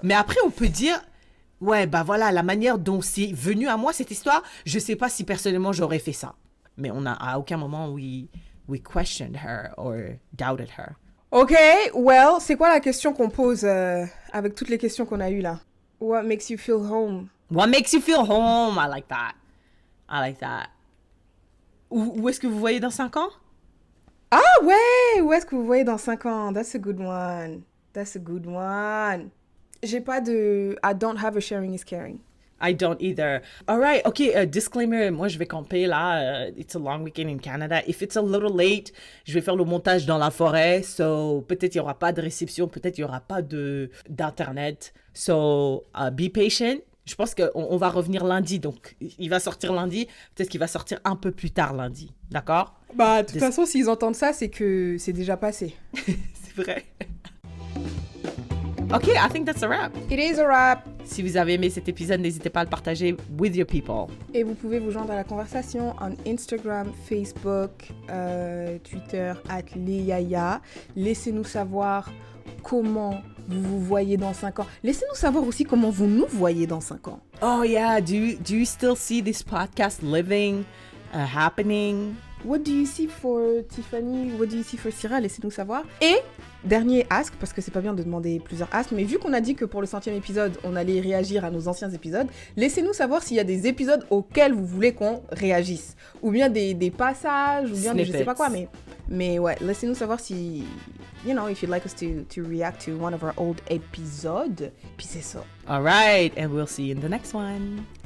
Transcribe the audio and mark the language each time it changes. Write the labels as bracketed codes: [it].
[fr] Mais après, on peut dire, ouais, bah voilà, la manière dont c'est venu à moi, cette histoire, je sais pas si personnellement j'aurais fait ça. Mais à aucun moment, [en] we questioned her or doubted her. Ok, well, [fr] c'est quoi la question qu'on pose avec toutes les questions qu'on a eues là? [en] What makes you feel home? What makes you feel home? I like that. I like that. [fr] Où est-ce que vous voyez dans 5 ans? Ah ouais, où est-ce que vous voyez dans 5 ans? [en] That's a good one. That's a good one. [fr] J'ai pas de... [en] I don't have a sharing is caring. I don't either. All right, okay, disclaimer, [fr] moi je vais camper là, [en] it's a long weekend in Canada. If it's a little late, [fr] je vais faire le montage dans la forêt, so peut-être il y aura pas de réception, peut-être il y aura pas d'internet. [en] So be patient. [fr] Je pense qu'on va revenir lundi, donc il va sortir lundi, peut-être qu'il va sortir un peu plus tard lundi, d'accord? Bah, de toute façon, s'ils entendent ça, c'est que c'est déjà passé. C'est vrai. [en] Ok, I think that's a wrap. It is a wrap. [fr] Si vous avez aimé cet épisode, n'hésitez pas à le partager [en] with your people. [fr] Et vous pouvez vous joindre à la conversation en Instagram, Facebook, Twitter, @leyaya. Laissez-nous savoir comment vous vous voyez dans 5 ans. Laissez-nous savoir aussi comment vous nous voyez dans 5 ans. [en] Oh yeah, do you still see this podcast living, happening? What do you see for Tiffany? What do you see for Syrah? [fr] Laissez-nous savoir. Et dernier ask, parce que c'est pas bien de demander plusieurs asks, mais vu qu'on a dit que pour le 100e épisode, on allait réagir à nos anciens épisodes, laissez-nous savoir s'il y a des épisodes auxquels vous voulez qu'on réagisse. Ou bien des passages, ou bien des je sais pas quoi, mais ouais, laissez-nous savoir si, [en] you know, if you'd like us to react to one of our old episodes. [fr] Puis c'est ça. [en] All right, and we'll see you in the next one.